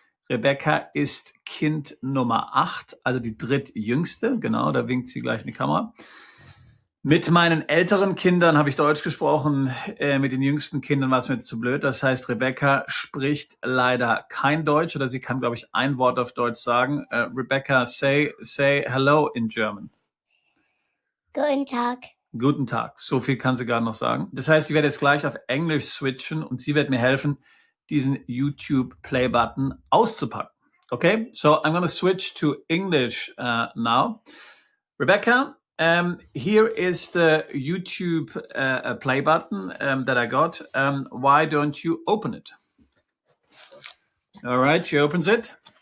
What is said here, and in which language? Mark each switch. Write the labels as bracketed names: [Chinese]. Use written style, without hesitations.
[German] Rebecca ist Kind Nummer 8, also die drittjüngste. Genau, da winkt sie gleich in die Kamera. Mit meinen älteren Kindern habe ich Deutsch gesprochen. Mit den jüngsten Kindern war es mir jetzt zu blöd. Das heißt, Rebecca spricht leider kein Deutsch oder sie kann, glaube ich, ein Wort auf Deutsch sagen. [English] Rebecca, say hello in German. [German] Guten Tag. Guten Tag. So viel kann sie gerade noch sagen. Das heißt, ich werde jetzt gleich auf Englisch switchen und sie wird mir helfen, diesen YouTube Play Button auszupacken. [English] Okay, so I'm going to switch to English now. Rebecca, here is the YouTube Play Button that I got. Why don't you open it? All right, she opens it.